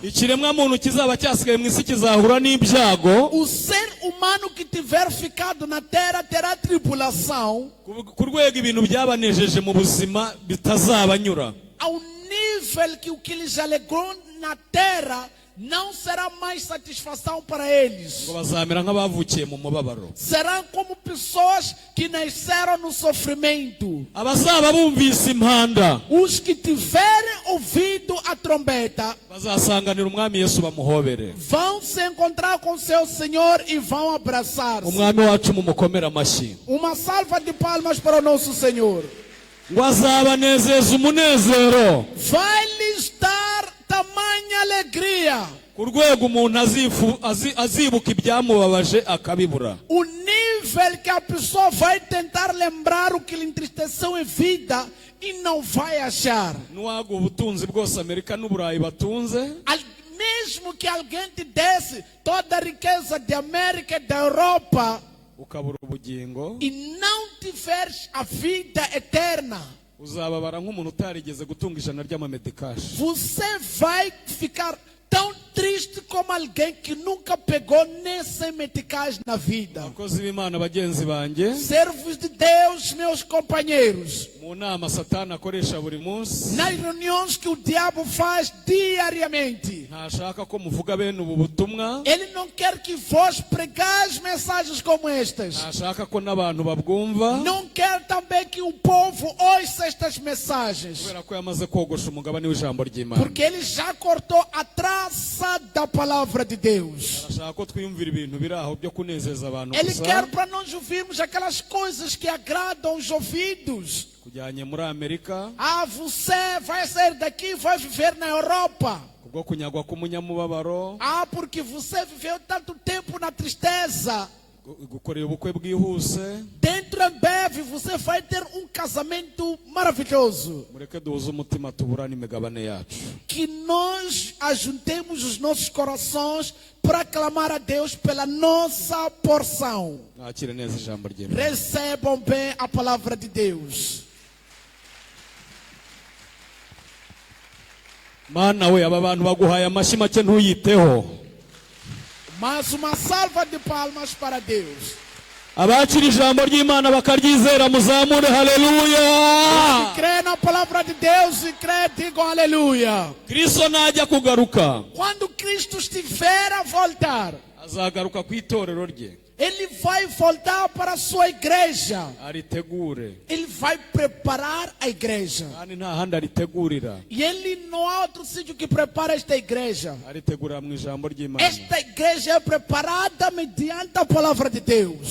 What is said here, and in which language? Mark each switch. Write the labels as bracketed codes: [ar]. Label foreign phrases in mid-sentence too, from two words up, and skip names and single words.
[rw] Ikiremwa muntu kizaba cyasigaye mu isi kizahura n'ibyago. [pt] O ser humano que tiver ficado na terra terá tribulação [rw] Ku rwego ibintu byabanejeje mu buzima bitazabanyura. [pt] ao nível que o que lhes alegrou na terra não será mais satisfação para eles. [rw] Ngo bazamera nk'abavukiye mu mubabaro. [pt] Serão como pessoas que nasceram no sofrimento. [rw] Abazaba bumvise impanda [pt] Os que tiverem ouvido a trombeta [rw] bazasanganira umwami Yesu bamuhobere. [pt] vão se encontrar com seu Senhor e vão abraçar-se. [rw] Umwami wacu mumukomere amashyi. [pt] Uma salva de palmas para o nosso Senhor. [rw] Ngo azabanezeza umunezero [pt] Vai lhes dar tamanho [rw] ku rwego umuntu azibuka ibyamubabaje akabibura. [pt] O nível que a pessoa vai tentar lembrar o que lhe entristeceu em vida e não vai achar. [rw] N'uwaga ubutunzi bwose Amerika n'Uburayi batunze, [pt] Mesmo que alguém te desse toda a riqueza de América e da Europa [rw] ukabura ubugingo, [pt] e não tiveres a vida eterna, [rw] uzababara nk'umuntu utarigeze gutunga ijana ry'amamedikashi. [pt] você vai ficar tão triste como alguém que nunca pegou nem 100 meticais na vida. [rw] Abakozi b'Imana bagenzi banjye, [pt] Servos de Deus, meus companheiros, [rw] mu nama Satani akoresha buri munsi, [pt] nas reuniões que o diabo faz diariamente, [rw] ntashaka ko muvuga bene ubu butumwa, [pt] ele não quer que vós pregais mensagens como estas. [rw] ntashaka ko n'abantu babwumva, [pt] Não quer também que o povo ouça estas mensagens, [rw] kubera ko yamaze kogosha umugabane w'ijambo ry'Imana. [pt] porque ele já cortou a traça da palavra de Deus. [rw] Arashaka ko twiyumvira ibintu biri aho byo kunezeza abantu [pt] Ele [rw] gusa. [pt] quer para nós ouvirmos aquelas coisas que agradam os ouvidos. [rw] Kujyanye muri Amerika, [pt] Ah, você vai sair daqui e vai viver na Europa. [rw] kubwo kunyagwa k'umunyamubabaro, [pt] Ah, porque você viveu tanto tempo na tristeza. [rw] gukorera ubukwe bwihuse. [pt] Dentro em breve você vai ter um casamento maravilhoso. [rw] Mureke duhuze umutima tuburane imigabane yacu. [pt] Que nós ajuntemos os nossos corações para clamar a Deus pela nossa porção. [rw] Mwakire neza ijambo ry'Imana. [pt] Recebam bem a palavra de Deus. [rw] Mana we, aba bantu baguhaye amashyi make ntuyiteho. [pt] Mais uma salva de palmas para Deus. [rw] Abakira ijambo ry'Imana bakaryizera muzamure haleluya. [pt] Crê na palavra de Deus e crê, digam aleluia. [rw] Kristo najya kugaruka, [pt] Quando Cristo estiver a voltar, [rw] azagaruka ku itorero rye, [pt] Ele vai voltar para a sua igreja. [rw] aritegure, [pt] Ele vai preparar a igreja. [rw] kandi nta handi aritegurira, [pt] E Ele não há outro sítio que prepara esta igreja. [rw] aritegurira mu ijambo ry'Imana. [pt] Esta igreja é preparada mediante a palavra de Deus.